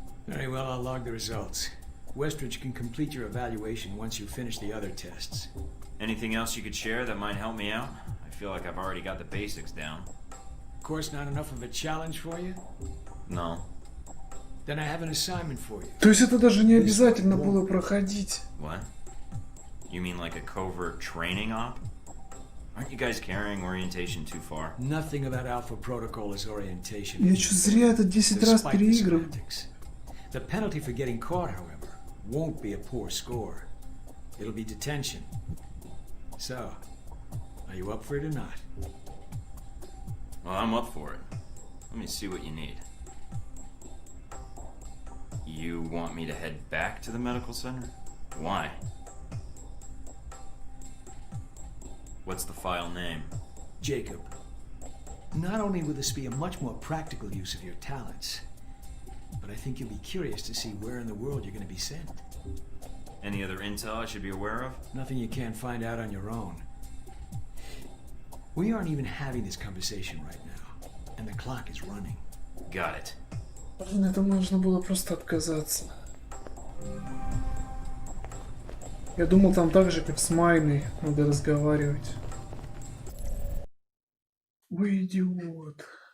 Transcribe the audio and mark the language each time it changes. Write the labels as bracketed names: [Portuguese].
[English] Very well, I'll log the results. Westridge can complete your evaluation once you finish the other tests. Anything else you could share that might help me out? I feel like I've already got the basics down. Of course, not enough of a challenge for you? No. Then I have an assignment for you. [Russian] То есть это даже не обязательно было проходить. [English] What? You mean like a covert training op? Aren't you guys carrying orientation too far? Nothing about Alpha Protocol is orientation. [Russian] Я что, зря это 10 раз [English] Despite the [Russian] переиграл? [English] semantics. The penalty for getting caught, however, won't be a poor score. It'll be detention. So, are you up for it or not? Well, I'm up for it. Let me see what you need. You want me to head back to the medical center? Why? What's the file name? Jacob, not only will this be a much more practical use of your talents, but I think you'll be curious to see where in the world you're going to be sent. Any other intel I should be aware of? Nothing you can't find out on your own. We aren't even having this conversation right now, and the clock is running. Got it. [Russian] Блин, это можно было просто отказаться. Я думал, там так же, как с Майной, надо разговаривать. Ой, идиот.